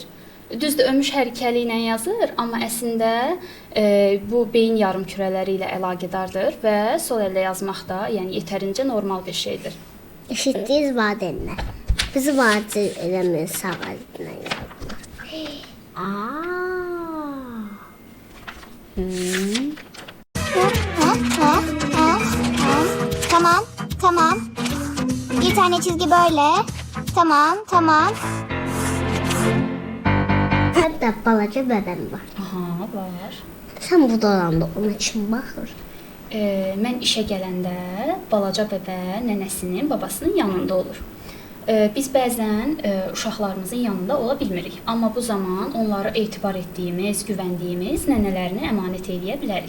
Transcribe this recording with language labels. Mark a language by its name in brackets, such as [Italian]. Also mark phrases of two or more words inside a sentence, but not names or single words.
[Azerbaijani] Düzdür, Ömür hər iki əli ilə yazır, amma əslində bu beyin yarımkürələri ilə əlaqədardır və sol əllə yazmaq da, yəni yetərincə normal bir şeydir. Eşitdiniz valideynlər. Bizi vacib eləməyin sağ əlinlə yazmaq. Tamam. [Turkish] Bir tane çizgi böyle. Tamam. [Azerbaijani] Hətta balaca bədən var. Aha, var. Sən burada olanda ona kim baxır? Mən işə gələndə balaca bəbə nənəsinin, babasının yanında olur. Biz bəzən uşaqlarımızın yanında ola bilmirik, amma bu zaman onları etibar etdiyimiz, güvəndiyimiz nənələrini əmanət eləyə bilərik.